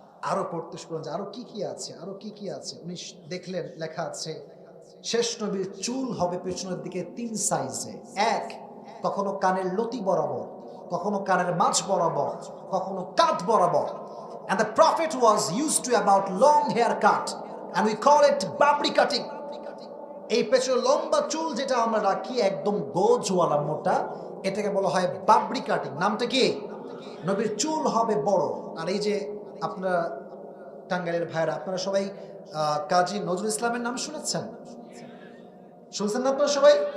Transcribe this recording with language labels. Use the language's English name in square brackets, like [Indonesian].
[Bangla] আরো পড়তে শুরু করলেন, আরো কি কি আছে, আরো কি কি আছে। উনি দেখলেন লেখা আছে শেষ নবীর চুল হবে পেছনের দিকে 3 সাইজে। এক, কখনো কানের লতি বরাবর, কখনো কানের মাঝ বরাবর, কখনো কাঁধ বরাবর। [English] And the prophet was used to about long haircut and we call it babri cutting. [Bangla] এই পেছনে লম্বা চুল যেটা আমরা রাখি একদম গোজওয়ালা মোটা, এটাকে বলা হয় বাবরি কাটিং। নামটা কি? নবীর চুল হবে বড়। আর এই যে আপনারা টাঙ্গাইলের ভাইরা, আপনারা সবাই কাজী নজরুল ইসলামের নাম শুনেছেন? শুনছেন না আপনারা সবাই?